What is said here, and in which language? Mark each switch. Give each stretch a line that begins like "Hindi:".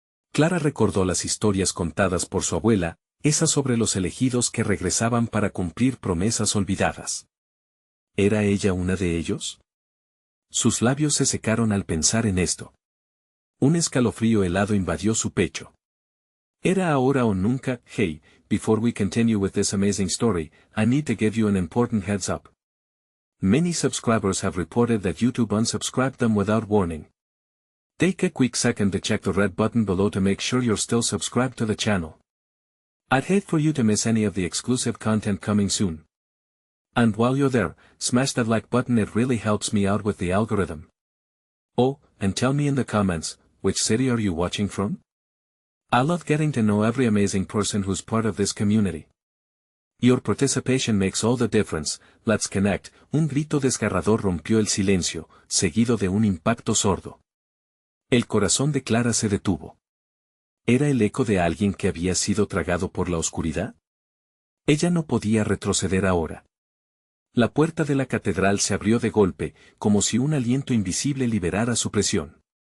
Spanish: Clara recordó las historias contadas por su abuela, esas sobre los elegidos que regresaban para cumplir promesas olvidadas. ¿Era ella una de ellos? Sus labios se secaron al pensar en esto. Un escalofrío helado invadió su pecho. ¿Era ahora o nunca?
English: Hey, before we continue with this amazing story, I need to give you an important heads up. Many subscribers have reported that YouTube unsubscribed them without warning. Take a quick second to check the red button below to make sure you're still subscribed to the channel. I'd hate for you to miss any of the exclusive content coming soon. And while you're there, smash that like button, it really helps me out with the algorithm. Oh, and tell me in the comments, which city are you watching from? I love getting to know every amazing person who's part of this community. Your participation makes all the difference. Let's connect.
Spanish: Un grito desgarrador rompió el silencio, seguido de un impacto sordo. El corazón de Clara se detuvo. ¿Era el eco de alguien que había sido tragado por la oscuridad? Ella no podía retroceder ahora. La puerta de la catedral se abrió de golpe, como si un aliento invisible liberara su presión.